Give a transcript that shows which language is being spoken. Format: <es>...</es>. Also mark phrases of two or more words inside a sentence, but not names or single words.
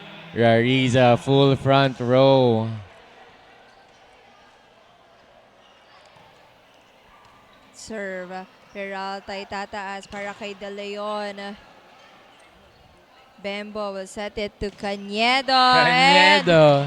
<en>Rariza, full front row. Serve.</en> <tl>Peralta itataas para kay De Leon.</tl> <en>Bembo will set it to Cañedo. And Cañedo.</en>